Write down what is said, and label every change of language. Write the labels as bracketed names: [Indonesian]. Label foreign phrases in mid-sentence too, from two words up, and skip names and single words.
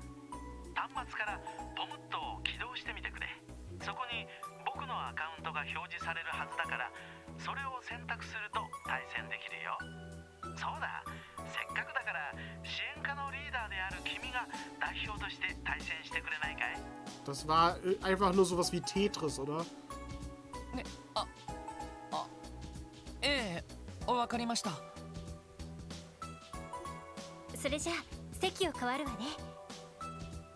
[Japanese] 端末からポムットを起動してみてくれ。そこに僕のアカウントが表示されるはずだから、それを選択すると対戦できるよ。そうだ、せっかくだから支援課のリーダーである君が代表として対戦してくれないかい？ [German] Das war einfach nur sowas wie Tetris, oder? [Japanese] ね、ええ、わかりました。それじゃあ席を変わるわね。